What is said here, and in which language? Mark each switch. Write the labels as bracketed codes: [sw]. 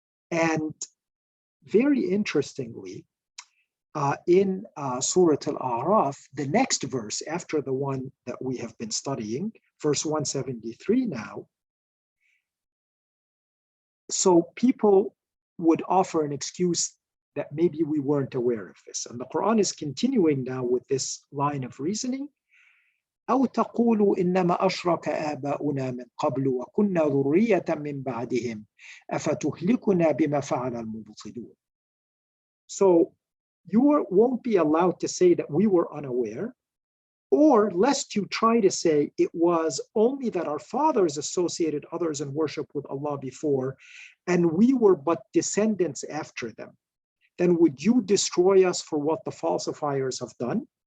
[en] And very interestingly, in Surah Al-A'raf, the next verse after the one that we have been studying, verse 173 now, so people would offer an excuse that maybe we weren't aware of this. And the Quran is continuing now with this line of reasoning. [ar] أو تقولوا إنما أشرك آباؤنا من قبل وكنا ذرية من بعدهم أفتهلكنا بما فعل المبطلون. [en] So you won't be allowed to say that we were unaware, or lest you try to say it was only that our fathers associated others in worship with Allah before, and we were but descendants after them. Then would you destroy us for what the falsifiers have done?